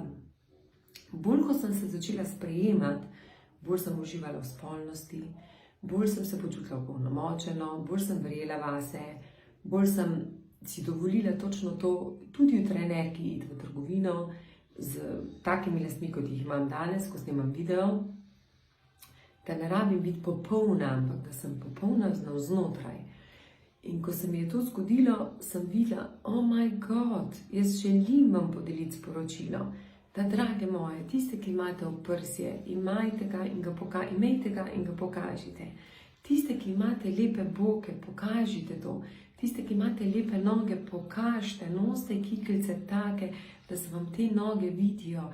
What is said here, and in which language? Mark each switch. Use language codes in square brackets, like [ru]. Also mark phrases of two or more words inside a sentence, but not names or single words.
[sl] Bolj, ko sem se začela sprejemati, bolj sem uživala v spolnosti, bolj sem se počutila opolnomočeno, bolj sem verjela vase, bolj sem si dovolila točno to, tudi v trenerki iti v trgovino z takimi lastmi, kot jih imam danes, ko snemam video, da ne rabim biti popolna, ampak da sem popolna navznotraj. In ko se mi je to zgodilo, sem videla, [en] oh my God, [sl] jaz želim vam podeliti sporočilo, da, drage moje, tiste, ki imate oprsje, imejte ga in ga pokažite. Tiste, ki imate lepe boke, pokažite to. Tiste, ki imate lepe noge, pokažite, nosite kiklice take, da se vam te noge vidijo.